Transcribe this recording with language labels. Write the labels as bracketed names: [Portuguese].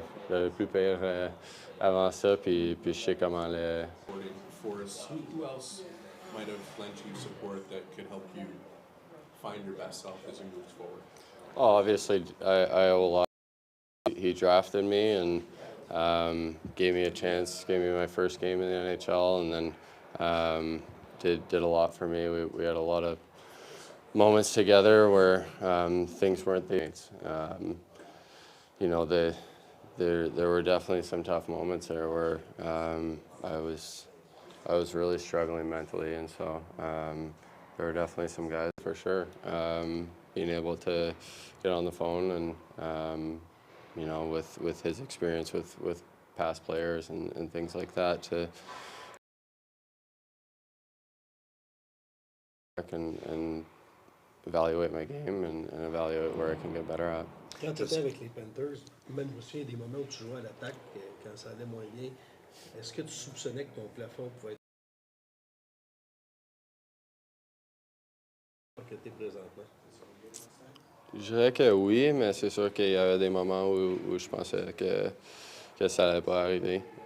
[French] J'avais plus pire avant ça, puis je sais comment le. [English] Forrest, who else might have lent you support that could help you find your best self as you move forward? Oh, obviously, I owe a lot. He drafted me and gave me a chance, gave me my first game in the NHL, and then did a lot for me. We had a lot of moments together where things weren't things. You know, there were definitely some tough moments there where I was really struggling mentally, and so there were definitely some guys for sure. Being able to get on the phone and you know, with his experience with past players and things like that, to and evaluate my game and evaluate where I can get better at. [French] Quand tu étais avec les Panthers, même je me souviens des moments où tu jouais à l'attaque, quand ça allait moins bien, est-ce que tu soupçonnais que ton plafond pouvait être que tu es présentement? Je dirais que oui, mais c'est sûr qu'il y avait des moments où je pensais que ça n'allait pas arriver.